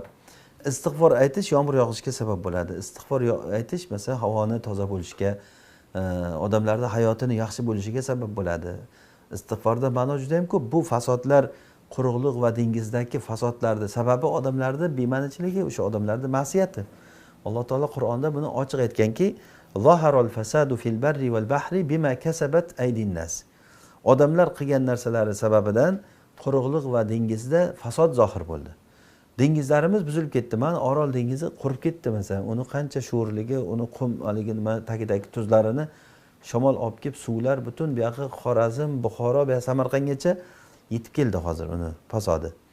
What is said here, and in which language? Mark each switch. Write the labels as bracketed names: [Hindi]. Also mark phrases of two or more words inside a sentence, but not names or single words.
[Uzbek] Istig'for aytish yomg'ir yog'ishiga sabab bo'ladi. Istig'for aytish masalan havoni toza bo'lishiga, odamlarning hayotini yaxshi bo'lishiga sabab bo'ladi. Istig'forda ma'no juda ham ko'p. Bu fasodlar, quruqlik va dengizdagi fasodlarning sababi odamlarning bema'nichiligi, o'sha odamlarning ma'siyati. Alloh taolo Qur'onda buni ochiq aytganki, [Arabic] "ظهر الفساد في البر والبحر بما كسبت أيدي الناس." [Uzbek] Odamlar qilgan narsalari sababidan quruqlik va dengizda fasod zohir bo'ldi. Dengizlarimiz buzilib ketdi. Mana Orol dengizi qurib ketdi masalan. Uni qancha sho'rligi, uni qum haligi nima tagidagi tuzlarini shamol olib kelib, suvlar butun bu yoqqa Xorazm, Buxoro va Samarqandgacha yetib keldi hozir uni fasodi.